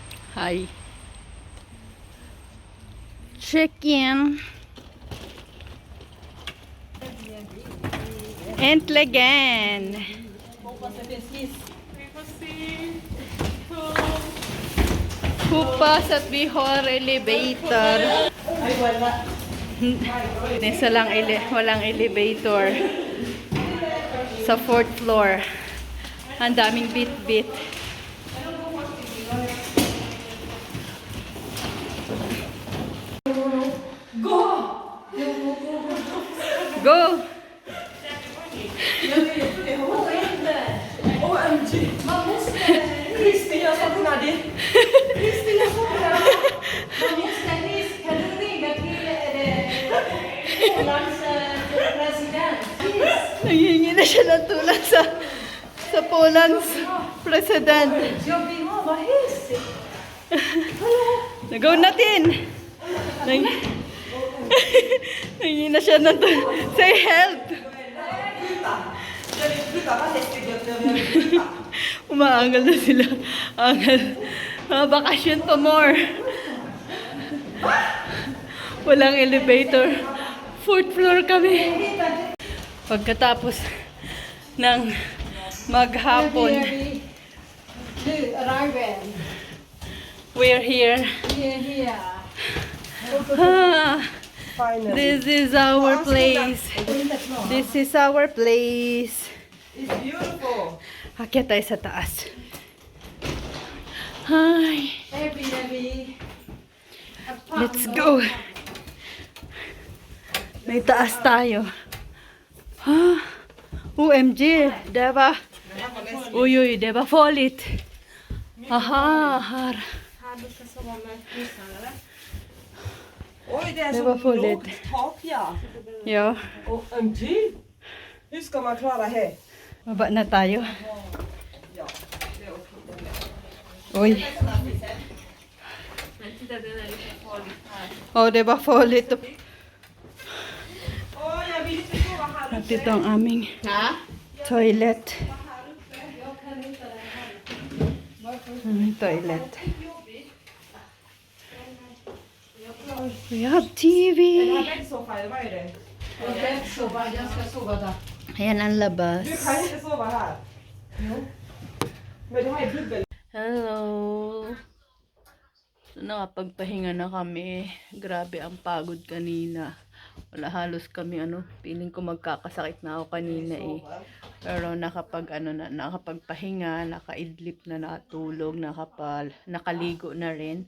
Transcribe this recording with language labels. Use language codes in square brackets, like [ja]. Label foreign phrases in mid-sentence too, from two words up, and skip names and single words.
[en] Hi. Check-in. [sv] Äntligen! Hoppas att vi har elevator. [tl] Ay, wala. Walang elevator sa [en] 4th floor. [tl] Ang daming bit-bit. Go! [en] OMG! [sv] Man måste... Kristin, jag sa till Nadine. Kristin, jag sa till Nadine. Man måste... Kan du ringa till Ålands president? [en] Please. [tl] Nanghihingi na siya ng tulong sa [en] Poland's president. [sv] Jag vill ha vad helst. [tl] Nagaw natin! Nanghihingi na siya ng tulong. [en] Say help! [tl] Umaangal na sila. Angal. Mga bakasyon pa more. Walang elevator. [en] 4th floor [tl] kami. Pagkatapos ng maghapon, [sv] Du, arriven. [en] we're here. Here. Ah, this is our place. This is our place. It's beautiful. [tl] Akyat tayo sa taas. [en] Hi. Airbnb. Let's go. [tl] May taas tayo. [en] Ah, OMG. Deva. [tl] Uy, [sv] deva farligt. Aha, här. Oj, det är Det så var fullt. lågt tak, ja. Ja, OMG! Hur ska man klara här? [tl] baba na tayo. [sv] Ja, det är okej. Uy. Oh, det var farligt. Åh, jag vill inte sova här. [tl] At ito ang aming toilet. Toilet. [en] We have TV. [sv] Bäddsoffa, eller vad är det? Jag ska sova där. Ayan ang labas. Du kan inte sova här. Jo. Men det här är dubbel. [en] Hello. [tl] So, nakapagpahinga na kami. Grabe ang pagod kanina. Wala halos kami feeling ko magkakasakit na ako kanina eh. Pero nakapagpahinga, nakaidlip na natulog, nakaligo na rin.